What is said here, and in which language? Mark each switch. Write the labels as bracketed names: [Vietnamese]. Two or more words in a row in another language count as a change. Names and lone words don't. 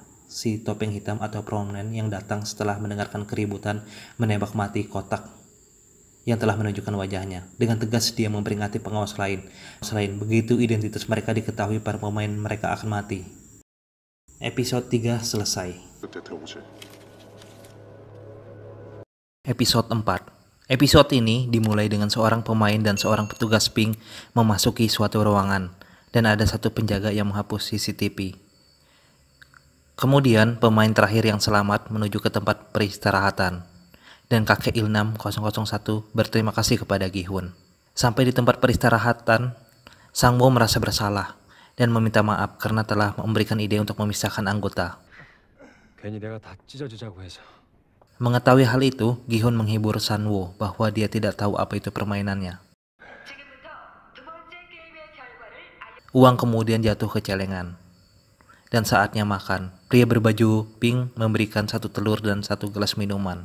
[Indonesian] Si topeng hitam atau Promen yang datang setelah mendengarkan keributan menembak mati kotak yang telah menunjukkan wajahnya. Dengan tegas dia memperingati pengawas lain. Selain begitu identitas mereka diketahui, para pemain mereka akan mati. Episode 3 selesai. [Korean] 그때 들어보지. [Indonesian] Episode 4. Episode ini dimulai dengan seorang pemain dan seorang petugas ping memasuki suatu ruangan dan ada satu penjaga yang menghapus CCTV. Kemudian pemain terakhir yang selamat menuju ke tempat peristirahatan dan kakek Ilnam 001 berterima kasih kepada Gi-hun. Sampai di tempat peristirahatan, Sang Wo merasa bersalah dan meminta maaf karena telah memberikan ide untuk memisahkan anggota. [Korean] 괜히 내가 다 찢어지자고 해서. [Indonesian] Mengetahui hal itu, Gi-hun menghibur San Wo bahwa dia tidak tahu apa itu permainannya. Uang kemudian jatuh ke celengan. Dan saatnya makan, pria berbaju pink memberikan satu telur dan satu gelas minuman.